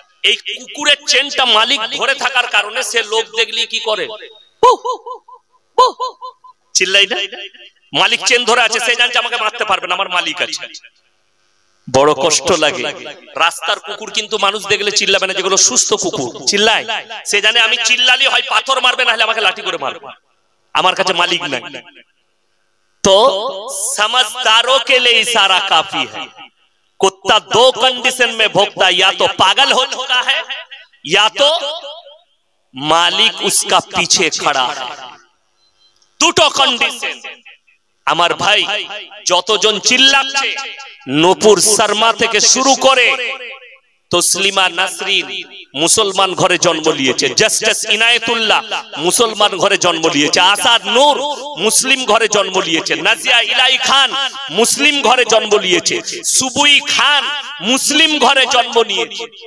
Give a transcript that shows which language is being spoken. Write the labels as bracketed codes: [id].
[bn] এই কুকুরের চেনটা মালিক ধরে থাকার কারণে সে লোক দেখলি কি করে, চিল্লাই না। মালিক চেন ধরে আছে, সে জানছে আমাকে মারতে পারবে না, আমার মালিক আছে। বড় কষ্ট লাগে। রাস্তার কুকুর কিন্তু মানুষ দেখলে চিল্লাবে না, যেগুলো সুস্থ কুকুর চিল্লায়, সে জানে আমি চিল্লালি হয় পাথর মারবে, না হলে আমাকে লাঠি করে মারবে, আমার কাছে মালিক নাই। [hi] तो समझदारों के लिए इशारा काफी है। कुत्ता दो कंडीशन में भोगता है, या तो पागल हो चुका है या तो मालिक उसका पीछे खड़ा है। [bn] দুটো কন্ডিশন। আমার ভাই যতজন চিল্লাচ্ছে, নূপুর শর্মা থেকে শুরু করে তসলিমা নাসরিন মুসলমান ঘরে জন্ম নিয়েছে, জাস্টিস ইনায়েতুল্লাহ মুসলমান ঘরে জন্ম নিয়েছে, আসাদ নূর মুসলিম ঘরে জন্ম নিয়েছে, নাজিয়া ইলাহি খান মুসলিম ঘরে জন্ম নিয়েছে, সুবুই খান মুসলিম ঘরে জন্ম নিয়েছে।